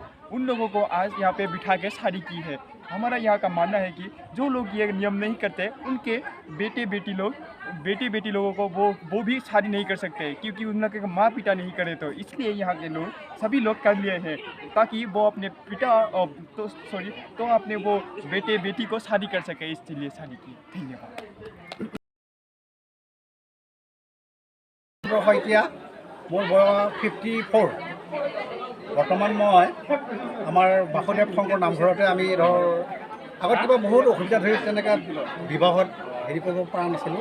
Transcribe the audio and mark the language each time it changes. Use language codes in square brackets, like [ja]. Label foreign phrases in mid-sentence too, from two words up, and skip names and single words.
[hi] उन लोगों को आज यहाँ पे बिठा के शादी की है। हमारा यहाँ का मानना है कि जो लोग ये नियम नहीं करते, उनके बेटी लोगों को वो भी शादी नहीं कर सकते, क्योंकि उनके माँ पिता नहीं करे। तो इसलिए यहाँ के लोग सभी लोग कर लिए हैं ताकि वो अपने तो अपने वो बेटी को शादी कर सके, इसलिए शादी की। धन्यवाद। [as] মোৰ বয়স 54। বৰ্তমান মই আমাৰ বাসুদেৱ শংকৰ নামঘৰতে আমি আগত কিবা বহুত অসুবিধা ধৰি তেনেকৈ বিবাহত হেৰি কৰিব পৰা নাছিলোঁ।